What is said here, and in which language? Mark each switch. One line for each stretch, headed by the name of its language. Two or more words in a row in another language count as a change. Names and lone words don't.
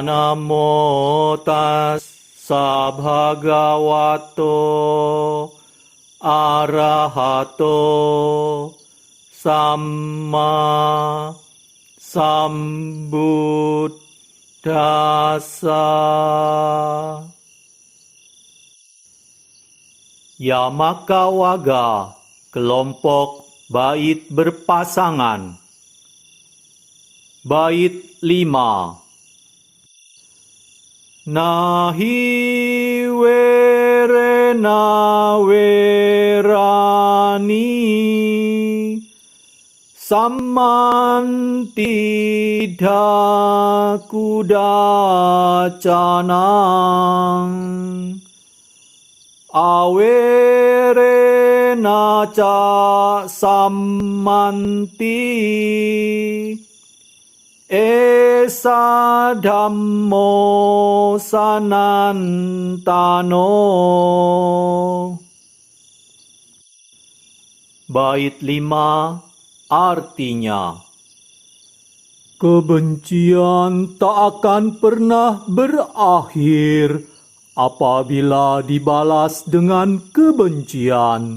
Pali: Namo tassa bhagavato arahato samma sambuddhassa. Yamakawaga,
Indonesian: kelompok bait berpasangan. Bait 5.
Pali: Nahi werena werani sammanti dakudacanang awerena ca sammanti esa dhammo sanantano.
Indonesian: Bait 5 artinya, kebencian tak akan pernah berakhir apabila dibalas dengan kebencian.